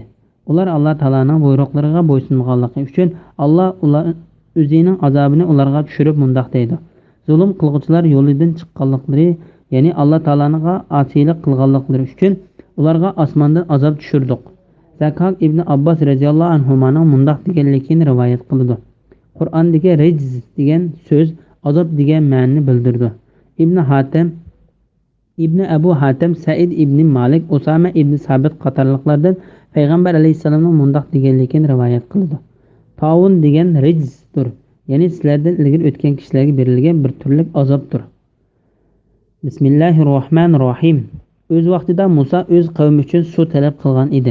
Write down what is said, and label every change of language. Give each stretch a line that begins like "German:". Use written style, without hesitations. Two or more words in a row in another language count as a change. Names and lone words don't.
Uzbek: Ular Alloh taoloning buyruqlariga bo'ysunganligi uchun Alloh o'zining azobini ularga tushirib mundoq deydi: zulm qilguvchilar yo'lidan chiqqanliklari, ya'ni Alloh taologa osiylik qilganliklari uchun ularga osmondan azob tushirdik. Zakok ibn Abbos radhiyallohu anhuning mundoq deganligini rivoyat qildi. Qur'ondagi rijz degan so'z azob degan ma'noni bildirdi. Ibn Abu Hatim, Said ibn Malik, Usama ibn Sabit qatorliqlardan payg'ambar alayhissalomning mundoq deganligini rivoyat qildi. Tavun degan rijzdir, ya'ni sizlardan ilgari o'tgan kishilarga berilgan bir turlik azobdir. Bismillahirrohmanirrohim. O'z vaqtida Musa o'z qavmi uchun suv talab qilgan edi.